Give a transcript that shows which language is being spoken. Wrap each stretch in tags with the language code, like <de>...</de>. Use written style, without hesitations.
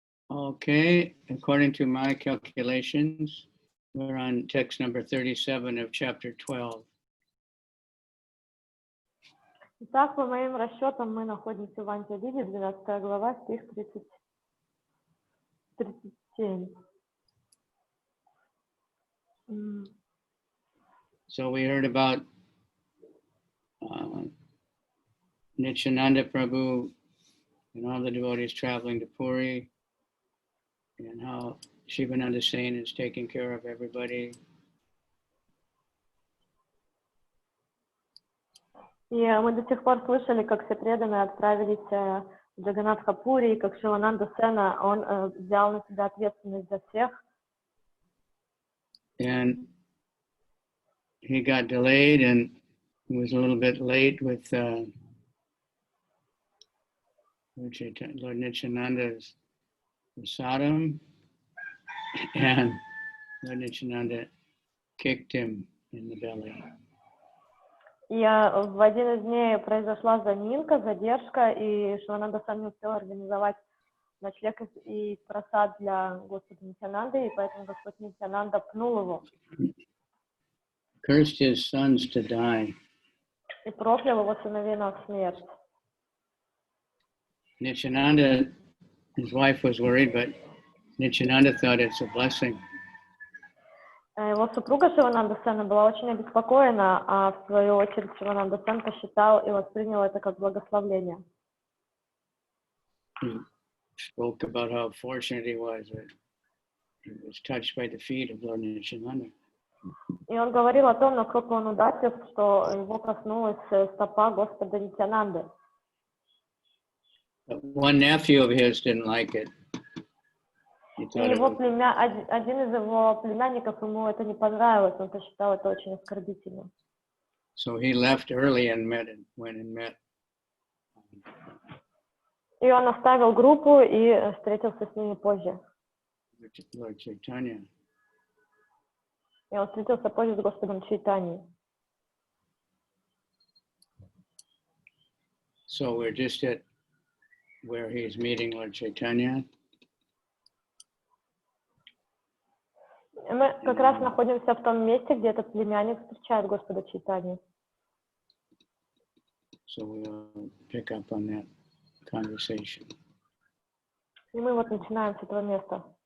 <en>Okay, according to my calculations, we're on text number 37 of chapter 12.</en> <ru>Итак, по моим расчетам, мы находимся в Антья-лиле, 12 глава, стих 37.</ru> <en>So we heard about Nityananda Prabhu and all the devotees traveling to Puri, and how Shivananda Sain is taking care of everybody.</en> <ru>И мы до сих пор слышали, как все преданные отправились в Джаганнатха-пури, и как Шивананда Сена, он взял на себя ответственность за всех.</ru> <en>And he got delayed and was a little bit late with Lord Nityananda's prasadam, and Lord Nityananda kicked him in the belly.</en> <ru>И в один из дней произошла заминка, задержка, и Шивананда сам не успел организовать ночлег и просад для Господа Нитянанды, и поэтому Господь Нитянанда пнул его.</ru> <en>Cursed his sons to die.</en> <ru>И проклял его сыновей на смерть.</ru> <en>Nityananda, his wife was worried, but Nityananda thought it's a blessing.</en> <ru>Его супруга Шивананда Сена была очень обеспокоена, а в свою очередь Шивананда Сен посчитал и воспринял это как благословление.</ru> <en>He spoke about how fortunate he was that he was touched by the feet of Lord Nityananda.</en> <ru>И он говорил о том, насколько он удачлив, что его коснулась стопа Господа Нитянанды.</ru> <en>But one nephew of his didn't like it. He</en> <ru>И</ru> <en>thought it</en> <ru>его</ru> <en>was,</en> <ru>один из его племянников, ему это не понравилось, он посчитал это очень оскорбительным.</ru> <en>so he left early and went and met.</en> <ru>И он оставил группу и встретился с ними позже.</ru> <en>Lord Chaitanya.</en> <ru>И он встретился позже с Господом Чайтаньей.</ru> <en>So we're just at where he's meeting Lord Chaitanya.</en> <ru>И мы как раз находимся в том месте, где этот племянник встречает Господа Чайтанью.</ru> <en>So we'll pick up on that conversation.</en> <ru>И мы вот начинаем с этого места.</ru>